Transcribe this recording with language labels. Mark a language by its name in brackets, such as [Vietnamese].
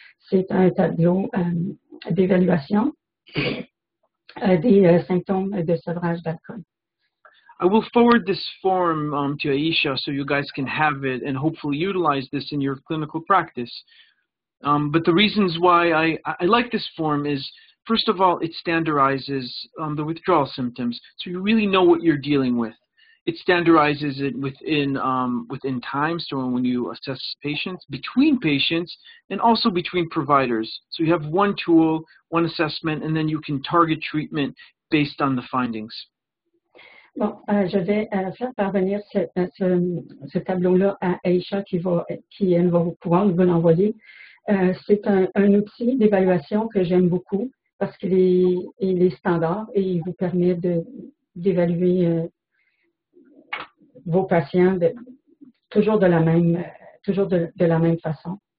[French] C'est un tableau d'évaluation des symptômes de sevrage d'alcool. [English] I will forward this form to Aisha so you guys can have it and hopefully utilize this in your clinical practice. But the reasons why I like this form is, first of all, it standardizes the withdrawal symptoms, so you really know what you're dealing with. It standardizes it within time, so when you assess patients, between patients, and also between providers. So you have one tool, one assessment, and then you can target treatment based on the findings. [French] Bon, je vais faire parvenir ce tableau-là à Aisha qui elle va pouvoir vous l'envoyer. C'est un outil d'évaluation que j'aime beaucoup parce qu'il est standard et il vous permet d'évaluer vos patients toujours de la même façon.